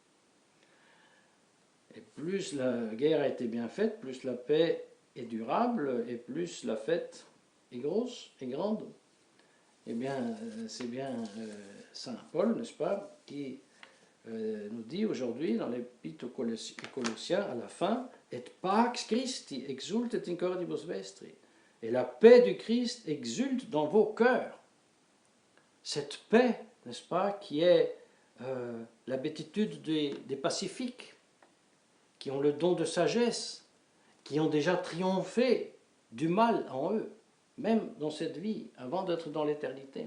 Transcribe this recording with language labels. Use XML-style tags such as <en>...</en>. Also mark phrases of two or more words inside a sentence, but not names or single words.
<fr>Et plus la guerre a été bien faite, plus la paix est durable, et plus la fête est grosse et grande. Eh bien, c'est bien Saint Paul, n'est-ce pas, qui nous dit aujourd'hui dans l'Épître aux Colossiens, à la fin, «</fr> <la>Et pax Christi exultet in cordibus vestri</la> <fr>» et la paix du Christ exulte dans vos cœurs. Cette paix, n'est-ce pas, qui est la béatitude des pacifiques, qui ont le don de sagesse, qui ont déjà triomphé du mal en eux, même dans cette vie, avant d'être dans l'éternité.</fr>